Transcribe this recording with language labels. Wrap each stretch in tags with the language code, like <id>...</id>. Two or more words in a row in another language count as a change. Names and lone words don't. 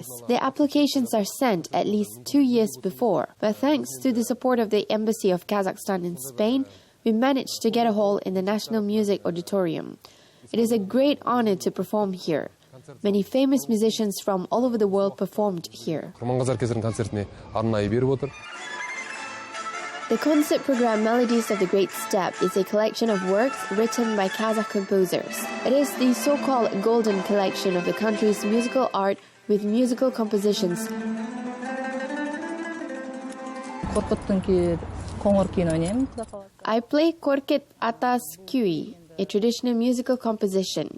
<en>The applications are sent at least 2 years before, but thanks to the support of the Embassy of Kazakhstan in Spain, we managed to get a hall in the National Music Auditorium. It is a great honor to perform here. Many famous musicians from all over the world performed here.</en> <kk>Kurmangazy оркестрінің концертіне арнайы беріп отыр.</kk> <en>The concert program Melodies of the Great Steppe is a collection of works written by Kazakh composers. It is the so-called golden collection of the country's musical art with musical compositions. I play Korket Atas Kui, a traditional musical composition.</en>